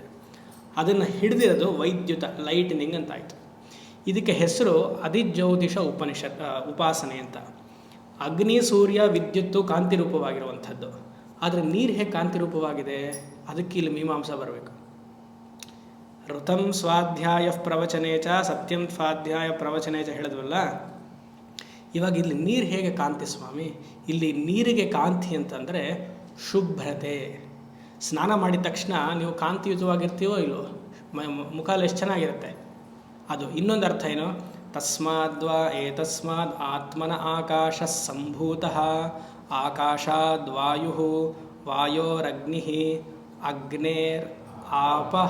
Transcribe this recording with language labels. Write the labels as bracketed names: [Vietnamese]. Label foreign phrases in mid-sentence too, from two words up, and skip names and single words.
[Kannada] ಅದನ್ನು ಹಿಡಿದಿರೋದು ವೈದ್ಯುತ, ಲೈಟ್ನಿಂಗ್ ಅಂತ ಆಯಿತು. ಇದಕ್ಕೆ ಹೆಸರು ಅಧಿಜ್ಯೋತಿಷ ಉಪಾಸನೆ ಅಂತ. ಅಗ್ನಿ, ಸೂರ್ಯ, ವಿದ್ಯುತ್ತು ಕಾಂತಿ ರೂಪವಾಗಿರುವಂಥದ್ದು. ಆದರೆ ನೀರು ಹೇಗೆ ಕಾಂತಿ ರೂಪವಾಗಿದೆ? ಅದಕ್ಕೆ ಇಲ್ಲಿ ಮೀಮಾಂಸಾ ಬರಬೇಕು. [Sanskrit] ಋತಂ ಸ್ವಾಧ್ಯಾಯ ಪ್ರವಚನೆ ಚ ಸತ್ಯಂ ಸ್ವಾಧ್ಯಾಯ ಪ್ರವಚನೆ ಚ [Kannada] ಹೇಳಿದ್ವಲ್ಲ. ಇವಾಗ ಇಲ್ಲಿ ನೀರು ಹೇಗೆ ಕಾಂತಿ ಸ್ವಾಮಿ? ಇಲ್ಲಿ ನೀರಿಗೆ ಕಾಂತಿ ಅಂತಂದರೆ ಶುಭ್ರತೆ. ಸ್ನಾನ ಮಾಡಿದ ತಕ್ಷಣ ನೀವು ಕಾಂತಿಯುತವಾಗಿರ್ತೀವೋ ಇಲ್ಲೋ, ಮುಖ ಎಷ್ಟು ಚೆನ್ನಾಗಿರುತ್ತೆ ಅದು. ಇನ್ನೊಂದು ಅರ್ಥ ಏನು? [Sanskrit] ತಸ್ಮಾದ್ವಾ ಏತಸ್ಮಾದ್ ಆತ್ಮನ ಆಕಾಶ ಸಂಭೂತಃ ಆಕಾಶಾದ್ವಾಯು ವಾಯೋರಗ್ನಿ ಅಗ್ನೇರ್ ಆಪಃ.